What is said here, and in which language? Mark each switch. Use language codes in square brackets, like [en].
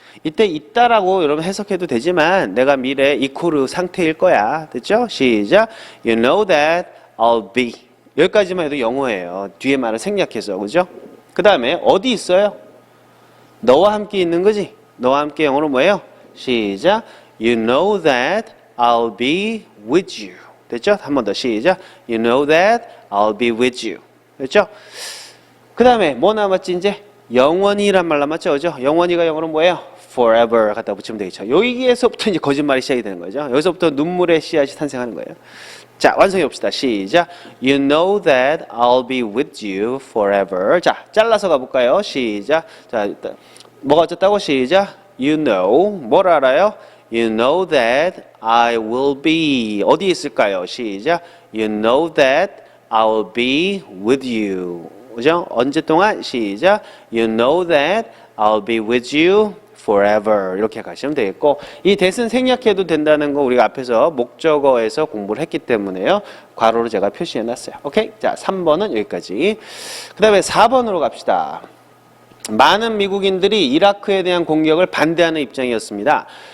[ko] 이때 있다라고 여러분 해석해도 되지만 내가 미래의 이코르 상태일 거야. 됐죠? 시작. [en] You know that I'll be. [ko] 여기까지만 해도 영어예요. 뒤에 말을 생략해서. 그죠? 그 다음에 어디 있어요? 너와 함께 있는 거지? 너와 함께 영어로 뭐예요? 시작. [en] You know that I'll be with you. [ko] 됐죠? 한 번 더 시작. [en] You know that I'll be with you. [ko] 됐죠? 그 다음에 뭐 남았지 이제? 영원히란 말 남았죠? 그죠? 영원히가 영어로 뭐예요? Forever 갖다 붙이면 되겠죠. 여기에서부터 이제 거짓말이 시작이 되는 거죠. 여기서부터 눈물의 씨앗이 탄생하는 거예요. 자, 완성해 봅시다. 시작. [en] You know that I'll be with you forever. [ko] 자, 잘라서 가볼까요? 시작. 자, 일단 뭐가 어쨌다고? 시작. [en] You know. [ko] 뭘 알아요? [en] You know that I will be. [ko] 어디 있을까요? 시작. [en] You know that I'll be with you. [ko] 그죠? 언제 동안? 시작. [en] You know that I'll be with you forever. [ko] 이렇게 가시면 되겠고, 이 that은 생략해도 된다는 거 우리가 앞에서 목적어에서 공부를 했기 때문에요. 괄호로 제가 표시해 놨어요. 오케이? 자, 3번은 여기까지. 그 다음에 4번으로 갑시다. 많은 미국인들이 이라크에 대한 공격을 반대하는 입장이었습니다.